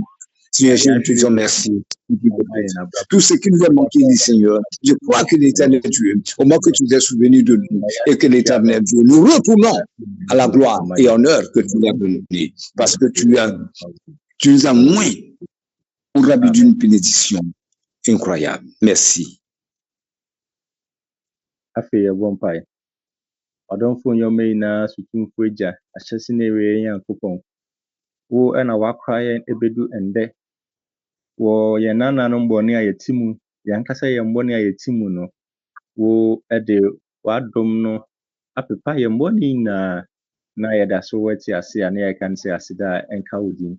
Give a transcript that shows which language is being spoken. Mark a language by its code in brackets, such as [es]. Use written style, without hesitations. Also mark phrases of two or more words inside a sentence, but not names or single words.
[fr] Seigneur Jésus, te disons merci. Tout ce qui nous a manqué, Seigneur, je crois que l'Éternel Dieu, au moment que tu t'es souvenu de nous, et que l'Éternel Dieu, nous retournons à la gloire et honneur que tu nous as donné, parce que tu nous as moins au rabais d'une bénédiction incroyable. Merci. [ak] Afei yɛbɔ mpae. Ɔdɔmfo nyɔma nyinaa sotumfo agya ahyɛse ne awie Nyankopɔn. Wo ɛna wakora yɛn ebedu ɛndɛ. Wɔ yɛn nananom bɔne a yɛte mu, yɛn ankasa yɛn bɔne a yɛte mu no, wo ɛde w'adom no apepa yɛn bɔne nyinaa na yɛda so wɔte ase a na yɛka no sɛ aseda a ɛnka wo din.